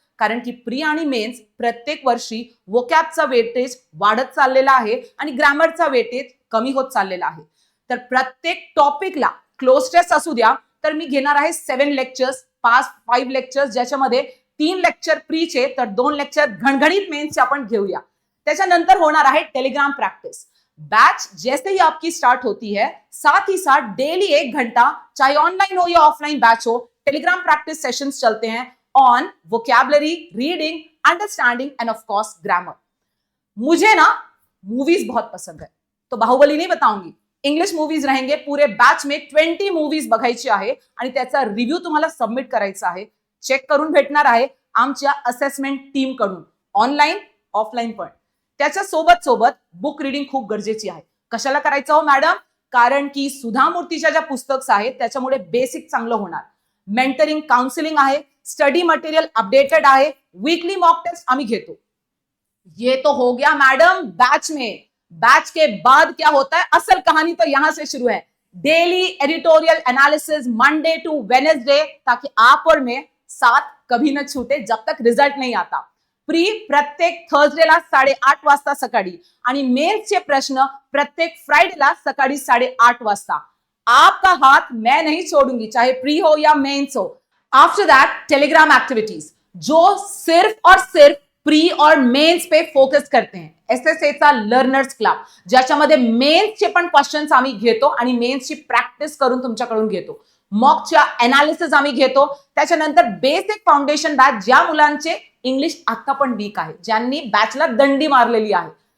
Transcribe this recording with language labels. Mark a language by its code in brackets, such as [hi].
[mr] कारण की प्री आणि मेन्स प्रत्येक वर्षी वोकॅबचा वेटेज वाढत चाललेला आहे आणि ग्रामरचा वेटेज कमी होत चाललेला आहे. तर प्रत्येक टॉपिकला क्लोज टेस्ट असू द्या तर मी घेणार आहे 7 लेक्चर्स, 5 लेक्चर्स, ज्याच्यामध्ये 3 लेक्चर प्रीचे तर 2 लेक्चर घणघणीत मेन्सचे आपण घेऊया. त्याच्यानंतर होणार आहे टेलीग्राम प्रैक्टिस. [hi] बैच जैसे ही आपकी स्टार्ट होती है, साथ ही साथ डेली 1 घंटा, चाहे ऑनलाइन हो या ऑफलाइन बैच हो, टेलीग्राम प्रैक्टिस सेशंस चलते हैं on vocabulary, reading, understanding end of course grammar. मुझे ना मूवीज बहुत पसंद है, तो बाहुबली नहीं बताऊंगी. इंग्लिश मूवीज रहेंगे. पूरे बैच में [mr] 20 मूवीज बघायची आहे आणि त्याचा रिव्ह्यू तुम्हाला सबमिट करायचा आहे. चेक करून भेटणार आहे आमच्या असेसमेंट टीम कडून, ऑनलाईन ऑफलाईन पण. त्याच्या सोबत सोबत बुक रिडिंग खूप गरजेची आहे. कशाला करायचं हो मॅडम? कारण की सुधा मूर्तीच्या ज्या पुस्तक्स आहेत त्याच्यामुळे बेसिक चांगलं होणार. मेंटरिंग, काउन्सिलिंग आहे, स्टडी मटेरियल अपडेटेड आहे, वीकली मॉक टेस्ट आम्ही घेतो. [hi] ये तो हो गया मैडम बैच में. बैच के बाद क्या होता है? असल कहानी तो यहां से शुरू है. Daily editorial analysis Monday to Wednesday, ताकि आप और मैं साथ कभी न छूटे जब तक रिजल्ट नहीं आता. [mr] प्री प्रत्येक थर्सडेला 8:30 वाजता सकाळी आणि मेन्सचे प्रश्न प्रत्येक फ्रायडेला सकाळी 8:30 वाजता. [hi] आपका हाथ मैं नहीं छोड़ूंगी, चाहे प्री हो या मेन्स हो. आफ्टर दैट टेलीग्राम एक्टिविटीज, जो सिर्फ और सिर्फ प्री और मेन्स पे फोकस करते हैं. [mr] एसएसएचा लर्नर्स क्लब, ज्याच्यामध्ये मेन्सचे पण क्वेश्चन्स आम्ही घेतो आणि मेन्सची प्रॅक्टिस करून तुमच्याकडून घेतो. मॉकच्या एनालिसिस आम्ही घेतो. त्याच्यानंतर बेसिक फाउंडेशन बॅच, ज्या मुलांचे इंग्लिश आता पण वीक आहे, ज्यांनी बॅचला दंडी मारलेली आहे.